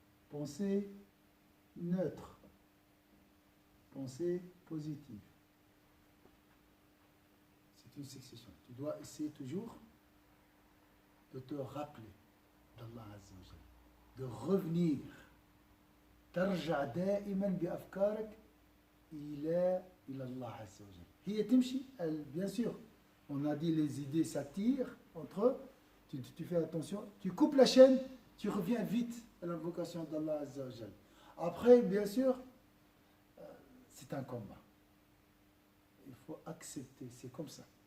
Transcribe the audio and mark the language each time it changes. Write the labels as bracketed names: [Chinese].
[French] Pensée neutre. Pensée positive. C'est une succession. Tu dois essayer toujours de te rappeler d'Allah Azza wa Jalla, de revenir. [Arabic] ترجع دائما بأفكارك إلى الله عز وجل. هي تمشي, [French] bien sûr. On a dit les idées s'attirent entre eux. Tu fais attention. Tu coupes la chaîne, tu reviens vite à l'invocation d'Allah Azza wa Jalla. Après, bien sûr, c'est un combat. Il faut accepter, c'est comme ça.